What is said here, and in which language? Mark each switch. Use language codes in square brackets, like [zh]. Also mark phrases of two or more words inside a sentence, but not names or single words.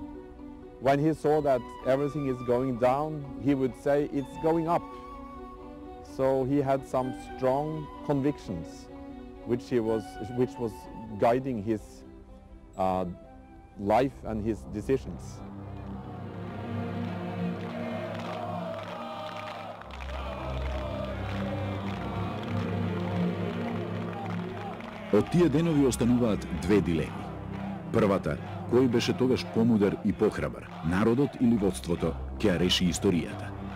[en] When he saw that everything is going down, he would say it's going up. So he had some strong convictions, which was guiding his life and his decisions. [mk] Од тие денови остануваат две дилеми. Првата, кој беше тогаш помудар и похрабар, народот или водството, ќе ја реши историјата.